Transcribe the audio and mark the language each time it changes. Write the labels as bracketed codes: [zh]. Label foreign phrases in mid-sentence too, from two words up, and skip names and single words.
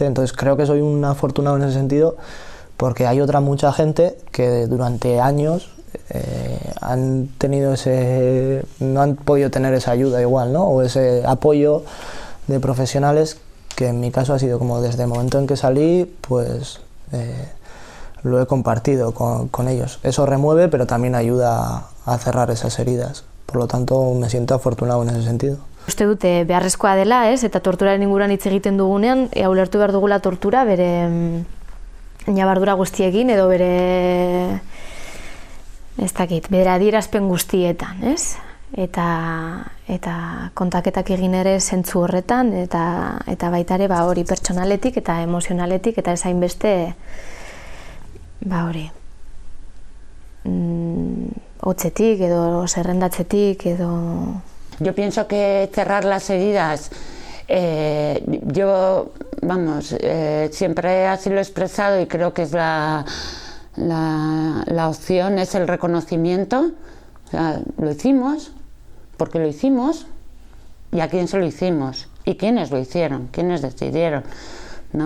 [es] Entonces creo que soy un afortunado en ese sentido, porque hay mucha gente que durante años han tenido no han podido tener esa ayuda igual, ¿no? O ese apoyo de profesionales, que en mi caso ha sido como desde el momento en que salí, pues lo he compartido con ellos. Eso remueve, pero también ayuda a cerrar esas heridas. Por lo tanto, me siento afortunado en ese sentido. [eu] Uste dute beharrezkoa dela, ez? Eta torturaren inguruan hitz egiten dugunean, ulertu behar dugula tortura bere ñabardura guztiekin edo bere bere adierazpen guztietan, ez? Eta kontaketak egin ere zentzu horretan, eta baita ere hori pertsonaletik eta emozionaletik, eta ez hainbeste hotzetik edo zerrendatzetik edo... [es] Yo pienso que cerrar las heridas, siempre así lo he expresado y creo que es la opción, es el reconocimiento. O sea, lo hicimos, porque lo hicimos, y a quién se lo hicimos, y quiénes lo hicieron, quiénes decidieron, ¿no?